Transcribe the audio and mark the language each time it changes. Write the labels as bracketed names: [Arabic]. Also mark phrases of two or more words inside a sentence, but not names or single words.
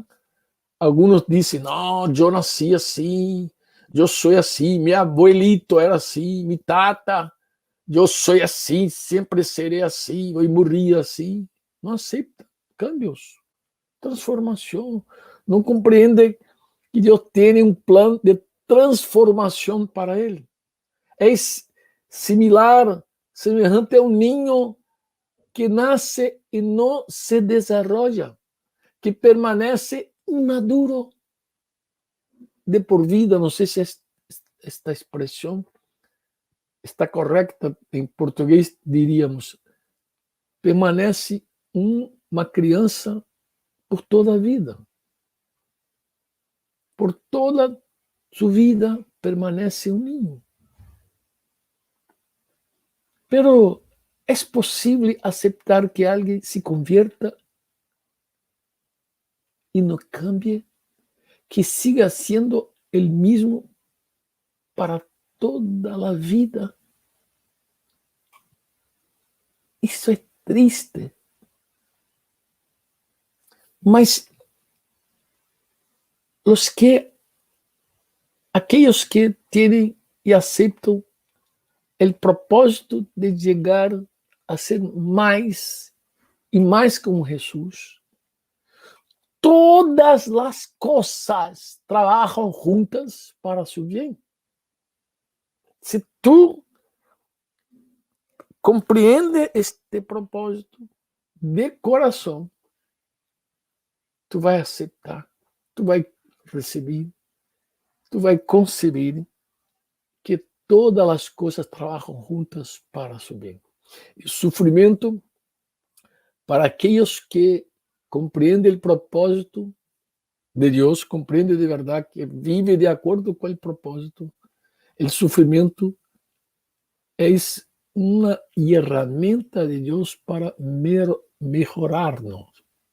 [Spanish] Algunos dicen, no, yo nací así, yo soy así, mi abuelito era así, mi tata, yo soy así, siempre seré así, voy a morir así. No acepta cambios, transformación. [Portuguese] não compreende que Deus tem um plano de transformação para ele. É similar, semelhante a um ninho que nasce e não se desenvolve, que permanece [Spanish] inmaduro de por vida. [Portuguese] Não sei se esta expressão está correcta. Em português diríamos, permanece uma criança por toda a vida. Por toda sua vida permanece um niño. [Spanish] Pero ¿es posible aceptar que alguien se convierta y no cambie? Que siga siendo el mismo para toda la vida. [Portuguese] Isso é triste. [Spanish] Mas aquellos que tienen y aceptan el propósito de llegar a ser más y más como Jesús, todas las cosas trabajan juntas para su bien. Si tú [Portuguese] compreendes este propósito [Spanish] de corazón, [Portuguese] tu vai aceitar, tu vai receber, tu vai conceber que todas as coisas trabalham juntas para su bem. O sofrimento, para aqueles que compreendem o propósito de Deus, compreendem de verdade, que vive de acordo com o propósito, o sofrimento é uma ferramenta de Deus para melhorarnos.